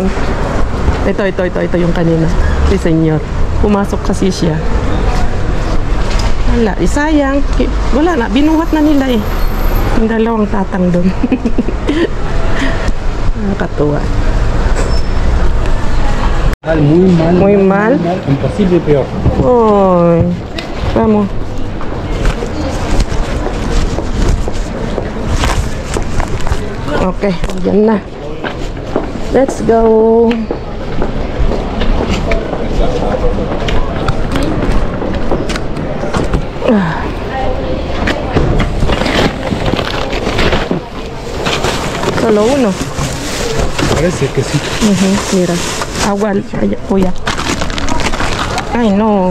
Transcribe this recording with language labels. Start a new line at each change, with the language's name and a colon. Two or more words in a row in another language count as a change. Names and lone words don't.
Filipino: Ito yung kanina. Si senyor. Pumasok kasi siya. Wala, sayang. Wala na, binuhat na nila yung dalawang Tatang doon. Nakatuwa.
Spanish: Muy mal. Muy mal. Imposible peor. Ay, vamos.
Filipino: Okay, yan na.
English: Let's go.
Spanish: Solo uno. Parece que sí. Mira, agua, allá. Ay, no.